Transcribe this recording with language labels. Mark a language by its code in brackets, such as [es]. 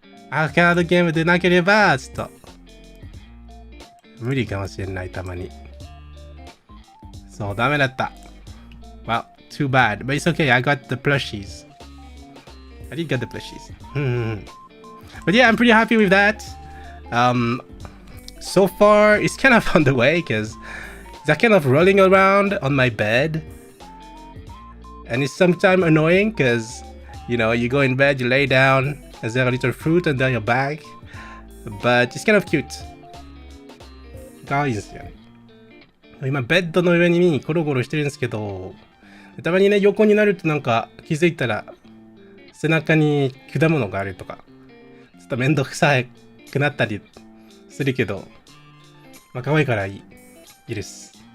[ja] アーケードゲームでなければ、ちょっと、無理かもしれない、たまに。そう、ダメだった。 [en] Well, too bad. But it's okay, I got the plushies. I did get the plushies. But yeah, I'm pretty happy with that. So far, it's kind of on the way, because they're kind of rolling around on my bed. And it's sometimes annoying, because, you know, you go in bed, you lay down, and there's a little fruit under your back. But it's kind of cute. [ja] 可愛いですよね。今、ベッドの上にゴロゴロしてるんですけど、たまにね、横になるとなんか気づいたら、背中に果物があるとか、ちょっとめんどくさくなったりするけど、まあ、可愛いからいいです。